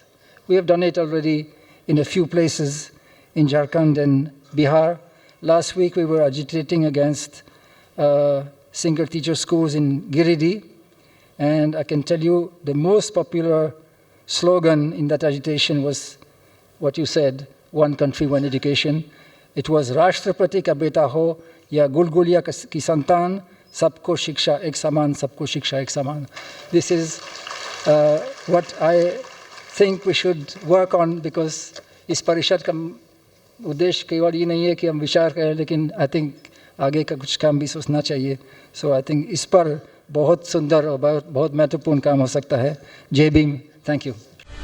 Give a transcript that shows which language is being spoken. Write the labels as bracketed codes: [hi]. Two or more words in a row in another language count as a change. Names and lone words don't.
[en] We have done it already in a few places in Jharkhand and Bihar. Last week we were agitating against single teacher schools in Giridih, and I can tell you the most popular slogan in that agitation was what you said, one country, one education. It was [hi] राष्ट्रपति का बेटा हो या गुलगुलिया की संतान, सबको शिक्षा एक समान, सबको शिक्षा एक समान. [en] This is what I think we should work on, because [hi] इस परिषद का उद्देश्य केवल ये नहीं है कि हम विचार करें, लेकिन [en] I think [hi] आगे का कुछ काम भी सोचना चाहिए. [en] So I think [hi] इस पर बहुत सुंदर और बहुत महत्वपूर्ण काम हो सकता है. जय भीम. [en] Thank you.